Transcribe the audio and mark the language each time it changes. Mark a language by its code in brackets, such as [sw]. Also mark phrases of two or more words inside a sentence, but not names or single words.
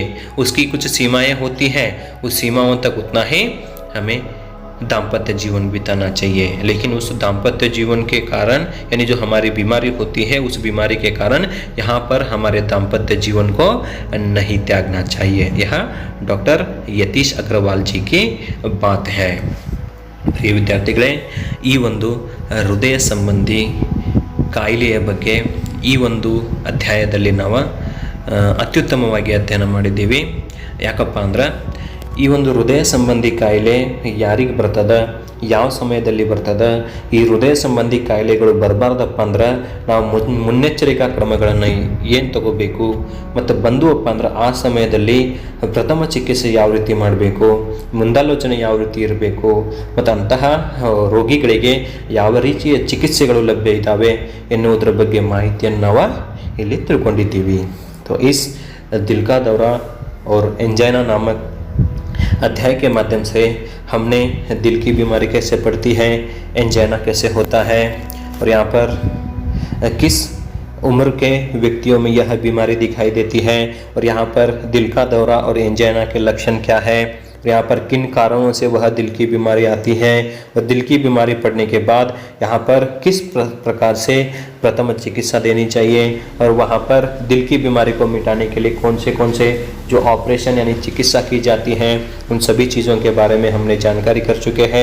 [hi] उसकी कुछ सीमाएं होती हैं, उस सीमाओं तक उतना ही हमें दाम्पत्य जीवन बिताना चाहिए. लेकिन उस दाम्पत्य जीवन के कारण यानी जो हमारी बीमारी होती है उस बीमारी के कारण यहाँ पर हमारे दाम्पत्य जीवन को नहीं त्यागना चाहिए. यह डॉक्टर यतीश अग्रवाल जी की बात है. [kn] ಪ್ರಿಯ ವಿದ್ಯಾರ್ಥಿಗಳೇ, ಈ ಒಂದು ಹೃದಯ ಸಂಬಂಧಿ ಕಾಯಿಲೆಯ ಬಗ್ಗೆ ಈ ಒಂದು ಅಧ್ಯಾಯದಲ್ಲಿ ನಾವು ಅತ್ಯುತ್ತಮವಾಗಿ ಅಧ್ಯಯನ ಮಾಡಿದ್ದೀವಿ. ಯಾಕಪ್ಪ ಅಂದ್ರೆ ಈ ಒಂದು ಹೃದಯ ಸಂಬಂಧಿ ಕಾಯಿಲೆ ಯಾರಿಗೆ ಬರ್ತದ, ಯಾವ ಸಮಯದಲ್ಲಿ ಬರ್ತದ, ಈ ಹೃದಯ ಸಂಬಂಧಿ ಕಾಯಿಲೆಗಳು ಬರಬಾರ್ದಪ್ಪ ಅಂದ್ರೆ ನಾವು ಮುನ್ನೆಚ್ಚರಿಕಾ ಕ್ರಮಗಳನ್ನು ಏನು ತಗೋಬೇಕು, ಮತ್ತು ಬಂದುವಪ್ಪ ಅಂದ್ರೆ ಆ ಸಮಯದಲ್ಲಿ ಪ್ರಥಮ ಚಿಕಿತ್ಸೆ ಯಾವ ರೀತಿ ಮಾಡಬೇಕು, ಮುಂದಾಲೋಚನೆ ಯಾವ ರೀತಿ ಇರಬೇಕು, ಮತ್ತು ಅಂತಹ ರೋಗಿಗಳಿಗೆ ಯಾವ ರೀತಿಯ ಚಿಕಿತ್ಸೆಗಳು ಲಭ್ಯ ಇದ್ದಾವೆ ಎನ್ನುವುದರ ಬಗ್ಗೆ ಮಾಹಿತಿಯನ್ನು ನಾವು ಇಲ್ಲಿ ತಿಳ್ಕೊಂಡಿದ್ದೀವಿ. [hi] तो इस दिल का दौरा और एंजाइना नामक अध्याय के माध्यम से हमने दिल की बीमारी कैसे पड़ती है, एंजाइना कैसे होता है, और यहाँ पर किस उम्र के व्यक्तियों में यह बीमारी दिखाई देती है, और यहाँ पर दिल का दौरा और एंजाइना के लक्षण क्या है, यहाँ पर किन कारणों से वह दिल की बीमारी आती है, और दिल की बीमारी पड़ने के बाद यहाँ पर किस प्रकार से प्रथम चिकित्सा देनी चाहिए, और वहाँ पर दिल की बीमारी को मिटाने के लिए कौन से जो ऑपरेशन यानी चिकित्सा की जाती है, उन सभी चीज़ों के बारे में हमने जानकारी कर चुके हैं।